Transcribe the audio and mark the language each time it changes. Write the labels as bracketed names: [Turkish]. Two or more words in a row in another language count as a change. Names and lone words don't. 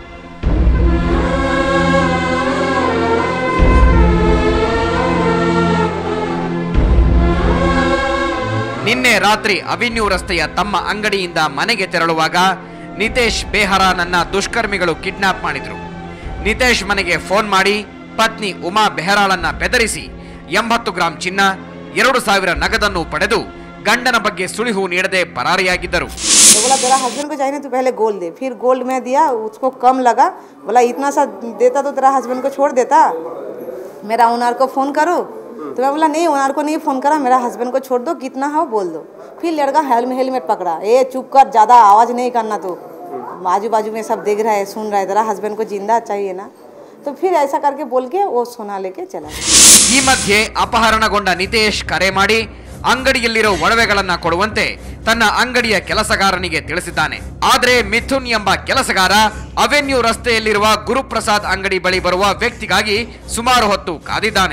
[Kannada] ನಿನ್ನೆ ರಾತ್ರಿ ಅವೆನ್ಯೂ ರಸ್ತೆಯ ತಮ್ಮ ಅಂಗಡಿಯಿಂದ ಮನೆಗೆ ತೆರಳುವಾಗ ನಿತೇಶ್ ಬೆಹರಾನನ್ನ ದುಷ್ಕರ್ಮಿಗಳು ಕಿಡ್ನಾಪ್ ಮಾಡಿದ್ರು. ನಿತೇಶ್ ಮನೆಗೆ ಫೋನ್ ಮಾಡಿ ಪತ್ನಿ ಉಮಾ ಬೆಹರಾಳನ್ನ ಬೆದರಿಸಿ 80 ಗ್ರಾಂ ಚಿನ್ನ, 2000 ನಗದನ್ನು ಪಡೆದು ಗಂಡನ ಬಗ್ಗೆ ಸುಳಿವು ನೀಡದೆ ಪರಾರಿಯಾಗಿದ್ದರು. [Hindi] बोला तेरा हस्बैंड को चाहिए तो पहले गोल्ड दे, फिर गोल्ड में दिया, उसको कम लगा, बोला इतना सा देता तो तेरा हस्बैंड को छोड़ देता, मेरा ओनर को फ़ोन करो, तो मैं बोला नहीं ओनर को नहीं फ़ोन करा, मेरा हस्बैंड को छोड़ दो, कितना हो बोल दो. फिर लड़का हेलमेट पकड़ा, ए चुप कर, ज़्यादा आवाज़ नहीं करना, तो आजू बाजू में सब देख रहा है, सुन रहा है, तेरा हस्बैंड को जिंदा चाहिए ना, तो फिर ऐसा करके बोल के वो सोना लेके चला. [Kannada] ಈ ಮಧ್ಯೆ ಅಪಹರಣಗೊಂಡ ನಿತೇಶ್ ಕರೆ ಮಾಡಿ ಅಂಗಡಿಯಲ್ಲಿರೋ ಒಡವೆಗಳನ್ನ ಕೊಡುವಂತೆ ತನ್ನ ಅಂಗಡಿಯ ಕೆಲಸಗಾರನಿಗೆ ತಿಳಿಸಿದ್ದಾನೆ. ಆದರೆ ಮಿಥುನ್ ಎಂಬ ಕೆಲಸಗಾರ ಅವೆನ್ಯೂ ರಸ್ತೆಯಲ್ಲಿರುವ ಗುರುಪ್ರಸಾದ್ ಅಂಗಡಿ ಬಳಿ ಬರುವ ವ್ಯಕ್ತಿಗಾಗಿ ಸುಮಾರು ಹೊತ್ತು ಕಾದಿದ್ದಾನೆ.